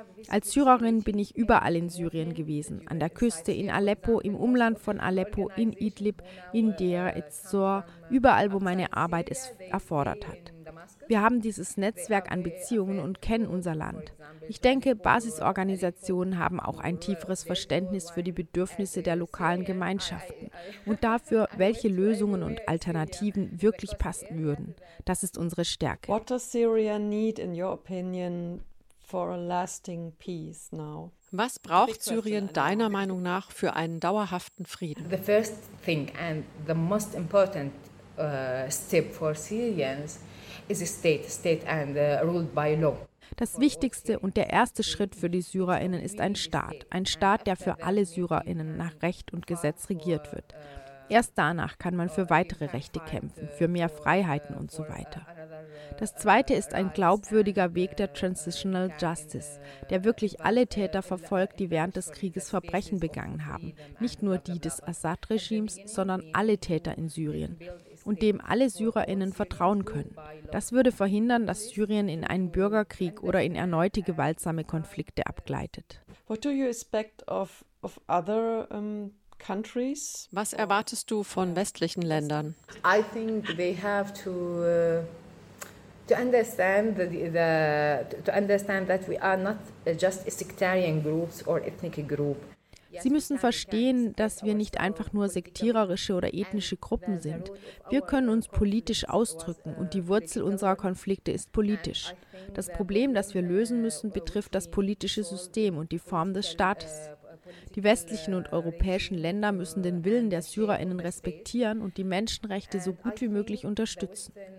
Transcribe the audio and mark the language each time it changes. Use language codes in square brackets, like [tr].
[de] Als Syrerin bin ich überall in Syrien gewesen, an der Küste, in Aleppo, im Umland von Aleppo, in Idlib, in Deir ez-Zor, überall, wo meine Arbeit es erfordert hat. Wir haben dieses Netzwerk an Beziehungen und kennen unser Land. Ich denke, Basisorganisationen haben auch ein tieferes Verständnis für die Bedürfnisse der lokalen Gemeinschaften und dafür, welche Lösungen und Alternativen wirklich passen würden. Das ist unsere Stärke. [en] What does Syria need, in your opinion, for a lasting peace now? [de] Was braucht Syrien deiner Meinung nach für einen dauerhaften Frieden? [en] The first thing and the most important step for Syrians is a state and ruled by law. [de] Das Wichtigste und der erste Schritt für die SyrerInnen ist ein Staat. Ein Staat, der für alle SyrerInnen nach Recht und Gesetz regiert wird. Erst danach kann man für weitere Rechte kämpfen, für mehr Freiheiten und so weiter. Das zweite ist ein glaubwürdiger Weg der Transitional Justice, der wirklich alle Täter verfolgt, die während des Krieges Verbrechen begangen haben. Nicht nur die des Assad-Regimes, sondern alle Täter in Syrien. Und dem alle SyrerInnen vertrauen können. Das würde verhindern, dass Syrien in einen Bürgerkrieg oder in erneute gewaltsame Konflikte abgleitet. [en] What do you expect of other countries? [de] Was erwartest du von westlichen Ländern? [en] I think they have to understand that we are not just a sectarian groups or ethnic group. [de] Sie müssen verstehen, dass wir nicht einfach nur sektiererische oder ethnische Gruppen sind. Wir können uns politisch ausdrücken und die Wurzel unserer Konflikte ist politisch. Das Problem, das wir lösen müssen, betrifft das politische System und die Form des Staates. Die westlichen und europäischen Länder müssen den Willen der SyrerInnen respektieren und die Menschenrechte so gut wie möglich unterstützen.